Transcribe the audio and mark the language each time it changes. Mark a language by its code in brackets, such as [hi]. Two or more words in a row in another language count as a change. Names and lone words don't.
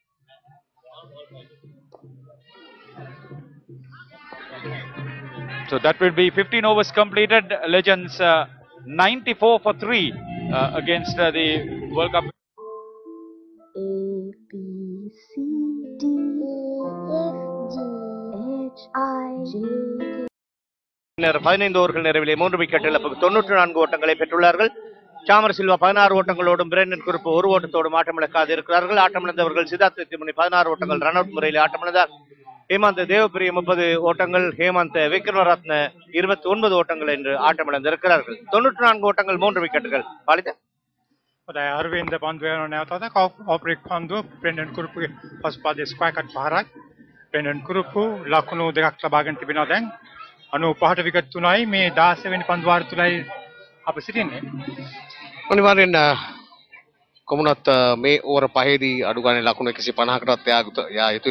[en] So that will be 15 overs completed. Legends 94 for 3 against the World Cup. A, B, C, D, E, F, G, H, I, J, K. [ta] 15 ஓவர்கள் நிறைவிலே 3 விக்கெட் இழப்புக்கு 94 ஓட்டங்களை பெற்றுள்ளார்கள். சாமரசில்வா 16 ஓட்டங்களோடும் பிரேண்டன் குரூப் 1 ஓட்டத்தோடும் ஆட்டமிழக்காது இருக்கிறார்கள். ஆட்டமிழந்தவர்கள் சித்தார்த்த திமுனி 16 ஓட்டங்கள் [en] run out [ta] முறையில் ஆட்டமிழந்தார். ஹேமந்த் தேவப்பிரிய 30 ஓட்டங்கள், ஹேமந்த் விக்ரமரத்ன 29 ஓட்டங்கள் என்று ஆட்டமிழந்திருக்கிறார்கள். 94 ஓட்டங்கள் 3 விக்கெட்டுகள். பாலித [si] අරවින්ද පන්දුවන නැවතද ඔපරික් පන්දුව බ්‍රෙන්ඩන් කුරුපුගේ පසුපාදයේ [en] square cut [si] පහරක් බ්‍රෙන්ඩන් කුරුපු ලකුණු දෙකක් ලබාගෙන තිබෙනවා. දැන් 95ට විකට් 3යි මේ 16 වෙනි පන්දු වාර තුලයි අප සිටින්නේ. අනිවාර්යෙන් කොමුණත් මේ ඕවර පහේදී අඩු ගානේ ලකුණු 150කටත් යා යුතුයි.